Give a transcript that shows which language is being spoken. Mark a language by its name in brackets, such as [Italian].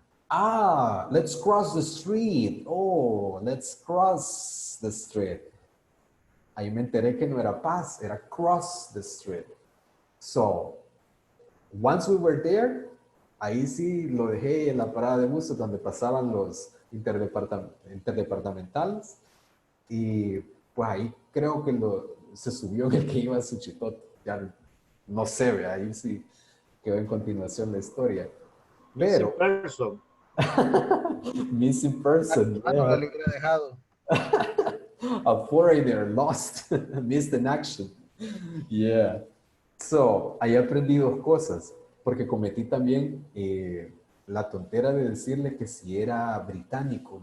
[English] Ah, let's cross the street. Oh, let's cross the street. [Spanish] Ahí me enteré que no era pass, era [English] cross the street. So, once we were there, [Spanish] ahí sí lo dejé en la parada de buses donde pasaban los interdepartamentales y pues ahí creo que se subió el que iba a Suchitoto. Ya no se ve, ahí sí quedó en continuación la historia. Pero... [English] Missing person. Missing person. [Spanish] Ah, no la hubiera dejado. [English] A foreigner lost, missed in action. Yeah. [Spanish] So, ahí aprendí dos cosas, porque cometí también la tontera de decirle que si era británico.